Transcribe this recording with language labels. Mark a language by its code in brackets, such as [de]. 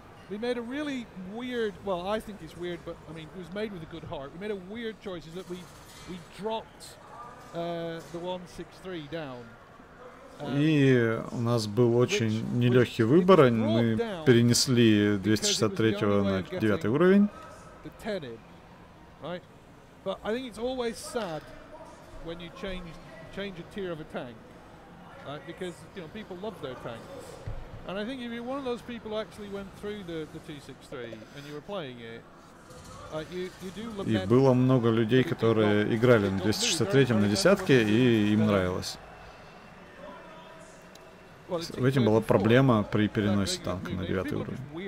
[en] We made a really weird, well, I think it's weird, but I mean, it was made with a good heart. We made a weird choice, is that we dropped the 163 down. [ru] И у нас был очень нелегкий выбор. Мы перенесли 263 на 9 уровень. [en] right? But I think it's always sad when you change a tier of a tank, right? Because people love their tanks, and I think if you're one of those people who actually went through the 263 and you were playing it, you do lament. [ru] И было много людей, которые играли на 263-м на десятке, и им нравилось. В этом была проблема при переносе танка на 9 уровень.